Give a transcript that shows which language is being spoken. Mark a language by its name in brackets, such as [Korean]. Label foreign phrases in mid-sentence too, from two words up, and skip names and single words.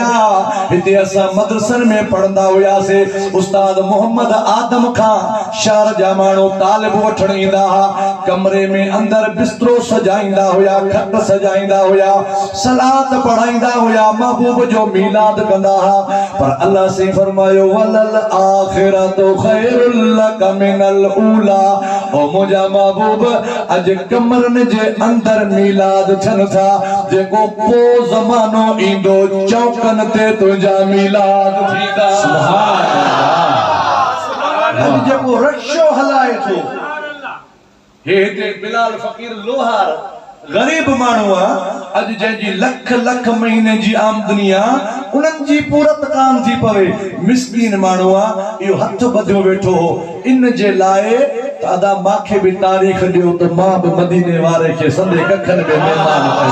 [Sindhi] हिते असां मदरसन में पढ़ंदा हुयासे, उस्ताद मोहम्मद आदम खां शहर जा माण्हू तालिब वठण ईंदा हुआ, कमरे में अंदर बिस्तरो सजाईंदा हुया, खट सजाईंदा हुया, सलात पढ़ाईंदा हुया, महबूब जो मीलाद कंदा हुआ। पर अल्लाह से फरमायो [Arabic] وللآخرة خير لك من الأولى, [Sindhi] ओ मुंहिंजा महबूब अज कमरन जे अंदर मीलाद थियनि था, जेको पोइ ज़मानो ईंदो चौकन ते तुंहिंजा मीलाद थींदा। [Arabic] سبحان الله. [Sindhi] अॼु जेको रक्षो हलाए थो हे बिलाल फकीर लोहार गरीब माण्हू आहे, अॼु जंहिंजी लख लख महीने जी आमदनी आहे उन्हनि जी पूरत कान थी पवे, मिस्कीन माण्हू आहे, इहो हथ ॿधियो वेठो हो इन जे लाइ त अदा मांखे बि तारीख़ ॾियो त मां बि मदीने वारे खे संदे कखनि में महिमान कयां।